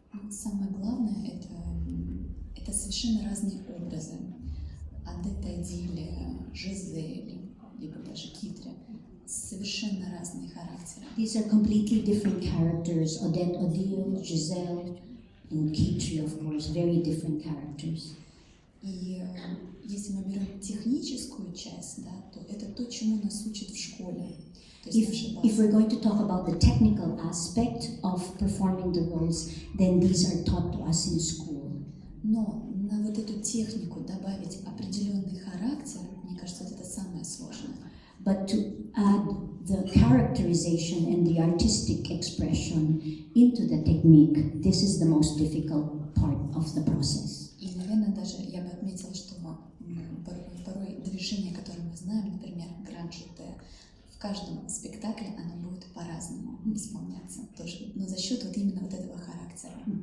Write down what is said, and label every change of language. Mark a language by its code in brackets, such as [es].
[ru] Самое главное это совершенно разные образы. Адетта Эдиля, Жизель, либо даже Китри. Совершенно разные характеры. [en] These are completely different characters. Odette Odile, Giselle, and Kitri, of course, very different characters. [ru] И если мы берем техническую часть, да, то это то, чему нас учат в школе. То есть наша [en] If [ru] база. [en] we're going to talk about the technical aspect of performing the roles, then these are taught to us in school. [ru] Но на вот эту технику добавить определенный характер, мне кажется, это самое сложное. [en] But to add the characterization and the artistic expression into the technique, this is the most difficult part of the process. [ru] И, наверное, даже я бы отметила, что порой движение, которое мы знаем, например, гранд-жете, в каждом спектакле оно будет по-разному исполняться тоже, но за счет вот именно вот этого характера.